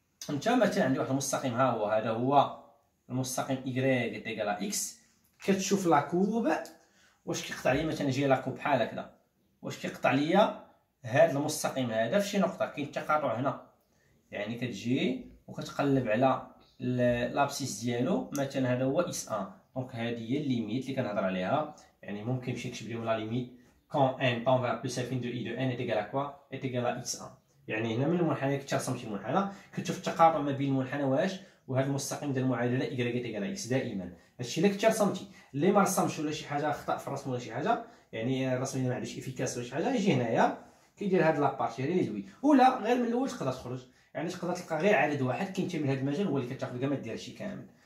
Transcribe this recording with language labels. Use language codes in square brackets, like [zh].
[ar] انت مثلا عندي واحد المستقيم، ها هو هذا هو المستقيم y ايكال اكس. كتشوف لا كورب واش كيقطع لي، مثلا جايه لا كورب بحال هكذا، واش كيقطع ليا هذا المستقيم هذا في شي نقطه، كاين تقاطع هنا، يعني كتجي وكتقلب على لابسيس ديالو، مثلا هذا هو اكس 1. دونك هذه هي الليميت اللي كنهضر عليها، يعني ممكن نمشي نكتب لهم لا ليميت [fr] quand n tend vers plus infini de i de n est égal à quoi est égal à x1. [ar] يعني هنا من المنحنى كنت رسمتي المنحنى كتشوف التقاطع ما بين المنحنى واش وهذا المستقيم ديال المعادله y ايكال x دائما. هادشي اللي كنت رسمتي، اللي ما رسمش ولا شي حاجه خطا في الرسم ولا شي حاجه، يعني الرسم اللي ما عندوش افيكاس ولا شي حاجه، يجي هنايا كيدير هاد لابارتي اللي دوي، ولا غير من الاول تقدر تخرج، يعني تقدر تلقى غير عدد واحد كينتمي لهذا المجال هو اللي كتاخذ كاع ما دير شي كامل.